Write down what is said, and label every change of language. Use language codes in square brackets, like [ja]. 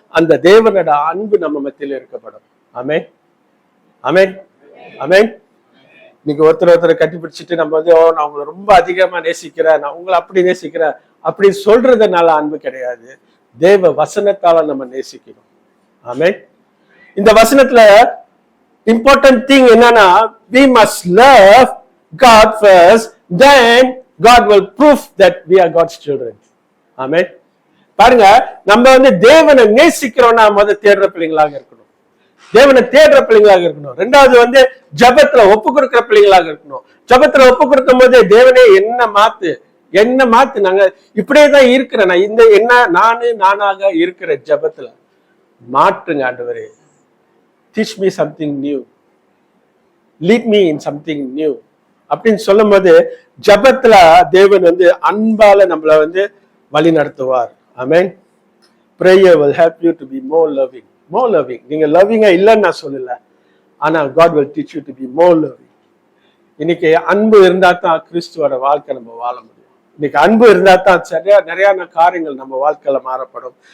[ta] அந்த தேவனோட அன்பு நம்ம மத்தியில இருக்கப்படும். ஆமென். ஆமென். ஆமென். இன்னைக்கு ஒருத்தர் கட்டி பிடிச்சிட்டு நம்ம வந்து நான் உங்களை ரொம்ப அதிகமா நேசிக்கிறேன், நான் உங்களை அப்படி நேசிக்கிறேன் அப்படி சொல்றதுனால அன்பு கிடையாது. தேவ வசனத்தால நம்ம நேசிக்கணும். ஆமென். இந்த வசனத்துல [en] important thing [ta] என்னன்னா, [en] we must love God first, then God will prove that we are God's children. Amen. [ta] பாருங்க, நம்ம வந்து தேவனை நேசிக்கிறோம்னா தேடுற பிள்ளைங்களாக இருக்கணும். தேவனை தேடுற பிள்ளைங்களாக இருக்கணும். ரெண்டாவது வந்து ஜபத்துல ஒப்பு கொடுக்கிற பிள்ளைங்களாக இருக்கணும். ஜபத்துல ஒப்பு கொடுக்கும் போது தேவனே என்ன மாத்து நாங்க இப்படியேதான் இருக்கிறேன், நான் இந்த நானாக இருக்கிற ஜபத்துல மாற்றுங்க ஆண்டவரே. [en] teach me something new, [ta] lead me in something new அப்படின்னு சொல்லும் போது ஜபத்துல தேவன் வந்து அன்பால நம்மள வந்து வழி நடத்துவார். ஆமென். [en] prayer will help you to be more loving. [ta] நீங்க லவ்விங்கா இல்லைன்னு நான் சொல்லல, ஆனா [en] God will teach you to be more loving. [ta] இன்னைக்கு அன்பு இருந்தா தான் கிறிஸ்துவோட வாழ்க்கை நம்ம வாழ முடியும். இன்னைக்கு அன்பு இருந்தா தான் நிறைய காரியங்கள் நம்ம வாழ்க்கையில மாறப்படும்.